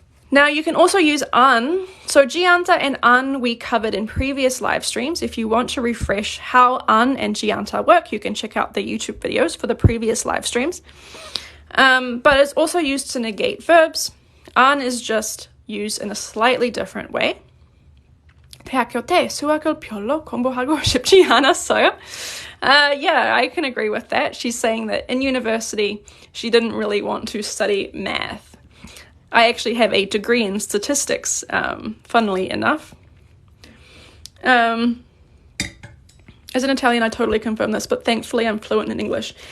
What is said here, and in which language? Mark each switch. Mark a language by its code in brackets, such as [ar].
[en] Now you can also use an. So jianta and an we covered in previous live streams. If you want to refresh how an and jianta work, you can check out the YouTube videos for the previous live streams. But it's also used to negate verbs. An is just used in a slightly different way. [ko] 대학교 때 수학을 별로 공부하고 싶지 않았어요. [en] Yeah, I can agree with that. She's saying that in university, she didn't really want to study math. I actually have a degree in statistics, funnily enough. As an Italian, I totally confirm this, but thankfully I'm fluent in English.